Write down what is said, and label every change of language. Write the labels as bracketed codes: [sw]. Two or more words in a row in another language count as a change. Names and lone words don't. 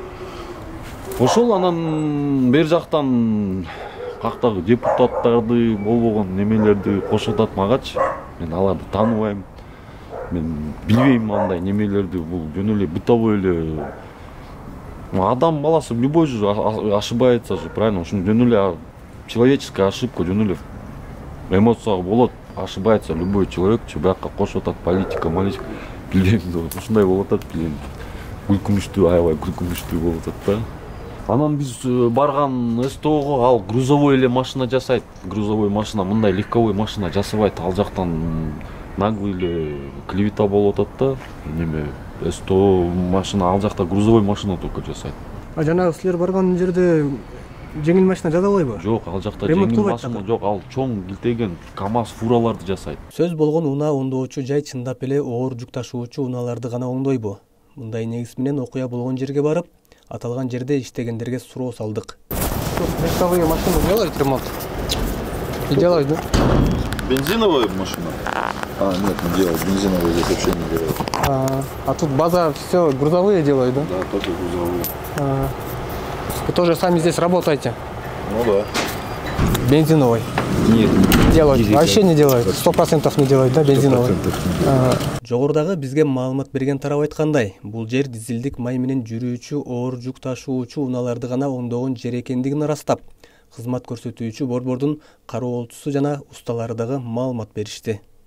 [ky] Ошол анан бер жактан кактагы депутаттарды болбогон немелерди кошотат магачы. Мен аларды тааныбайм. Мен билбейм андай немелерди, бул жөн эле бытовой эле адам баласы любой же ошибается же, правильно? Ушун жөн эле [ru] человеческая ошибка, [ky] жөн эле эмоцияга болот, [ru] ошибается любой человек, [ky] бияка кошуп атат политика, билбейм да, ушундай болуп атат, билем. Күлкүнүчтүү, аябай күлкүнүчтүү болуп атат да. Анан биз барган СТОго ал грузовой эле машина жасайт. Грузовой машина, мындай легковой машина жасабайт. Ал жактан наглый эле клевета болуп атат да. Неме СТО машина ал жакта грузовой машина только жасайт. А жанагы силер барган жерде жеңил машина жасабайбы? Жок, ал жакта жеңил машина жок, ал чоң килтеген КАМАЗ фураларды жасайт. Сөз болгон унаа оңдоочу жай чындап эле оор жүк ташуучу унааларды гана оңдойбу? Мындай негиз менен окуя болгон жерге барып, аталган жерде иштегендерге суроо салдык. [ru] Легковые машины делают ремонт? Не делают, да? Бензиновая машина? Нет, не делают. Бензиновые здесь вообще не делают. А тут база все грузовые делают, да? Да, только грузовые. Вы тоже сами здесь работаете? Ну да. Бензиновой? Нет. Делают? Вообще не делают? 100% не делают, да, бензиновой? [ky] Жогорудагы бизге маалымат берген тарап айткандай, бул жер дизелдик май менен жүрүүчү оор жүк ташуучу унааларды гана оңдогон жер экендигин ырастап, кызмат көрсөтүүчү борбордун кароолчусу жана усталары дагы маалымат беришти.